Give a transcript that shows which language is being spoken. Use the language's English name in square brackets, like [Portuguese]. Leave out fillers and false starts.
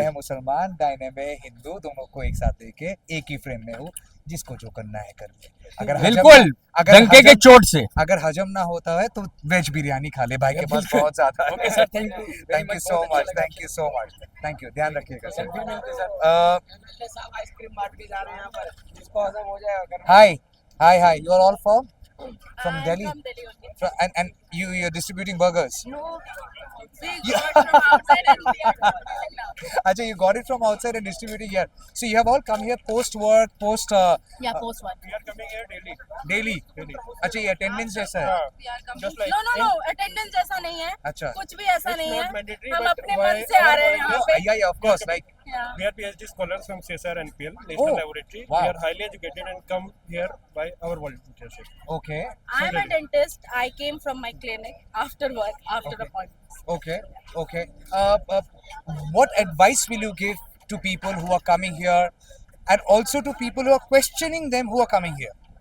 [Hindi] है मुसलमान, दाहिने में हिंदू, दोनों को एक साथ लेके एक ही फ्रेम में हूँ, जिसको जो करना है कर ले। बिल्कुल डंके के चोट से। अगर हजम ना होता है तो वेज बिरयानी खा ले, भाई के पास बहुत ज्यादा है। Okay sir, thank you thank you so much, thank you so much, thank you, ध्यान रखिएगा सर। आइसक्रीम बांट के जा रहे हैं यहाँ पर, जिसको हजम हो जाए। [English] Hi, you are all from Delhi? From Delhi only. And you're distributing burgers? No, we got from outside and we are Acha, you got it from outside and distributing here. So you have all come here post work, yeah, post one. daily. [Hindi] अच्छा, ये attendance जैसा है? [English] We are coming. [Hindi] No, attendance जैसा नहीं है। अच्छा। कुछ भी ऐसा नहीं है। हम अपने मन से आ रहे हैं यहाँ पे। [English] Yeah, of course, like Yeah. We are PhD scholars from CSR NPL, National Oh, Laboratory. wow. We are highly educated and come here by our volunteership. okay, I am a dentist. I came from my clinic after work, after appointment. okay. What advice will you give to people who are coming here, and also to people who are questioning them who are coming here?